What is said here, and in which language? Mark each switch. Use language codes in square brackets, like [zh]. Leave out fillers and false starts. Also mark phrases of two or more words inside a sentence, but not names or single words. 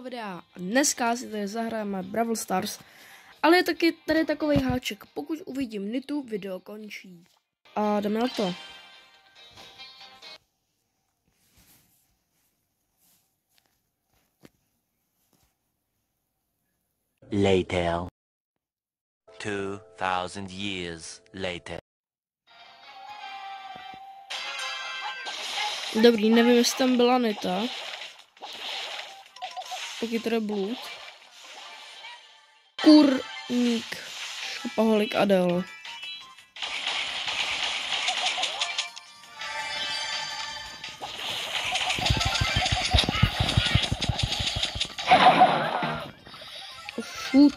[cs] videa a dneska si tady zahrajeme Brawl Stars, ale je taky tady takový háček, pokud uvidím Nitu, video končí. A jdeme na to. [en] Later. 2000 years later. [cs] Dobrý, nevím, jestli tam byla Nita. Pokud teda blud. Kurník. Šopaholik Adel. [en] Oh, shoot.